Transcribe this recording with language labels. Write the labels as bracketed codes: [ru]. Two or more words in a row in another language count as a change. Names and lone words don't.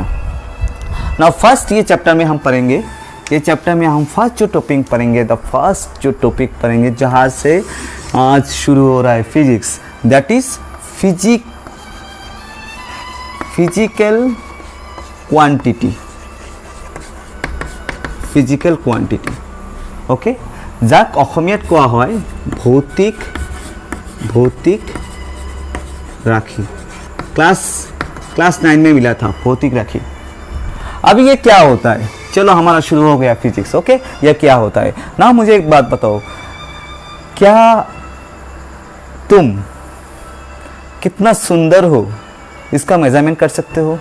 [en] now first [hi] ये चैप्टर में हम पढ़ेंगे, ये चैप्टर में हम फर्स्ट जो टॉपिक पढ़ेंगे, [en] the first [hi] जो टॉपिक पढ़ेंगे जहाँ से आज शुरू हो रहा है फिजिक्स, [en] that is physical quantity. physical quantity, okay, [as] যাক অসমীয়াত কোৱা হয় ভৌতিক ৰাশি। [hi] क्लास 9 में मिला था [as] ভৌতিক ৰাশি। [hi] अब ये क्या होता है, चलो हमारा शुरू हो गया फिजिक्स। ओके, यह क्या होता है ना, मुझे एक बात बताओ, क्या तुम कितना सुंदर हो इसका मेजरमेंट कर सकते हो?